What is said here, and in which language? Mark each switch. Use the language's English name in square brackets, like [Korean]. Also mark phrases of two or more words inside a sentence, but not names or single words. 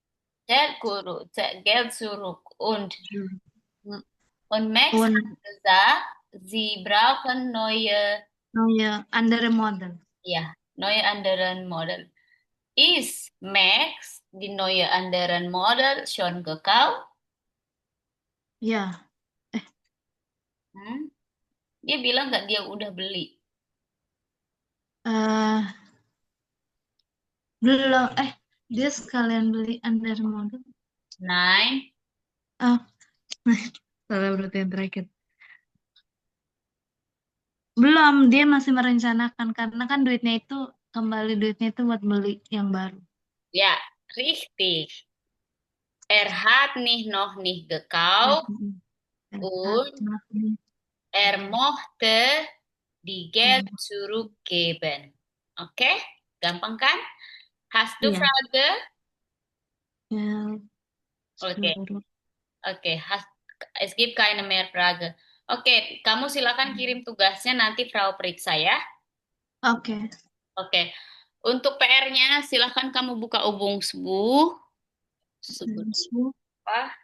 [German] Geld zurück. Und Max Und hat gesagt, sie brauchen neue andere Model. anderen Model. Ist Max die neue anderen Model schon gekauft? Ja. [Indonesian] Dia bilang nggak dia udah beli. eh belum, dia sekalian beli [German] under model. Nine. [Indonesian] Oh, salah berarti yang terakhir. Belum, dia masih merencanakan karena kan duitnya itu buat beli yang baru. [German] Ja, richtig. Hat nicht noch nicht gekauft und mochte die Geld zurückgeben. [Indonesian] Oke, gampang kan? [German] Hast du [Indonesian] Iya. [German] Frage? [Indonesian] Ya, Oke. seluruh. Oke, [German] es gibt keine mehr Frage. [Indonesian] Oke, kamu silakan kirim tugasnya nanti Frau periksa ya. Oke. Oke, untuk PR-nya silakan kamu buka Ubungsbu. Apa?